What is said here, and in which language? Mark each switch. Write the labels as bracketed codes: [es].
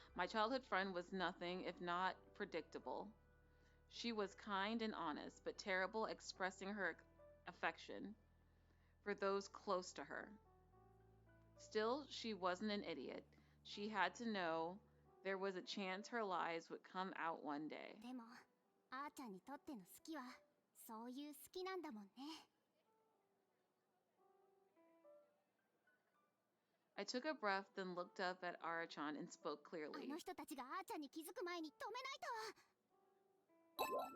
[en] My childhood friend was nothing if not predictable. She was kind and honest, but terrible expressing her affection for those close to her. Still, she wasn't an idiot. She had to know there was a chance her lies would come out one day. [ja] でもあーちゃんにとっての好きはそういう好きなんだもんね。 [en] I took a breath, then looked up at Arachan and spoke [ja] あ [en] clearly. [ja] の人たちがあーちゃんに気づく前に止めないと。